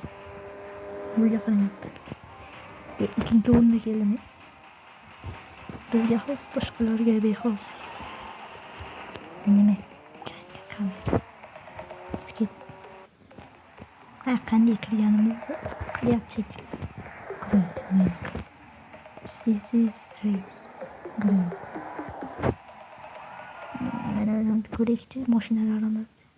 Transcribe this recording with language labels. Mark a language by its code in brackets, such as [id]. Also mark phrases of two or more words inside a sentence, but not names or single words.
[uz] Bunga qarayapti. Ikkinchi o'ringa keldim. Bizga xos, boshqalarga bexos. Nima? Skip. Qanday kirganimizni qilyaptik. [en] Great. This is race. Great. [uz] Mana ko'rishchi mashinalarimiz